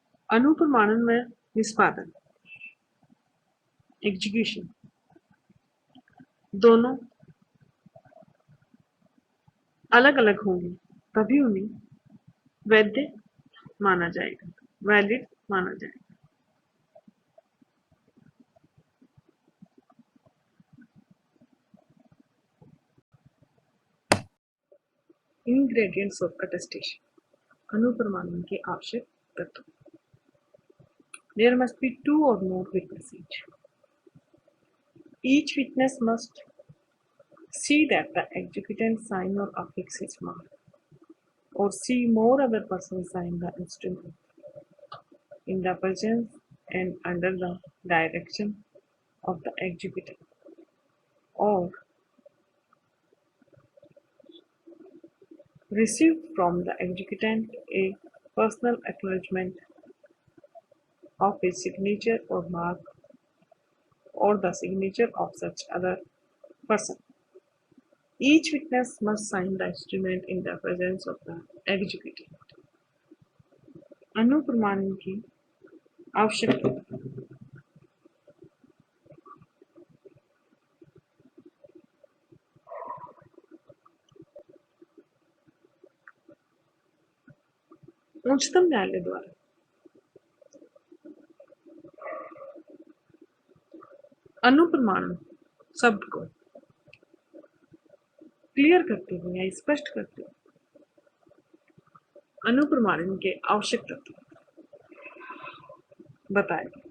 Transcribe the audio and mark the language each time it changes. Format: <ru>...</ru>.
<hi>अनुप्रमाणन में निष्पादन, एग्जीक्यूशन दोनों अलग अलग होंगे, तभी उन्हें वैध माना जाएगा, वैलिड माना जाएगा।</hi> <en>ingredients of attestation,</en> <hi>अनुप्रमाणन के आवश्यक तत्व।</hi> <en>There must be 2 or more witnesses. Each witness must see that the executant sign or affix his mark, or see more other persons sign the instrument in the presence and under the direction of the executant, or receive from the executant a personal acknowledgement of his signature or mark, or the signature of such other person. Each witness must sign the instrument in the presence of the executant.</en> <hi>अनुप्रमाणन की आवश्यकता। उच्चतम न्यायालय द्वारा अनुप्रमाणन शब्द को clear करते हुए या स्पष्ट करते हुए अनुप्रमाणन के आवश्यक तत्व बताए।</hi>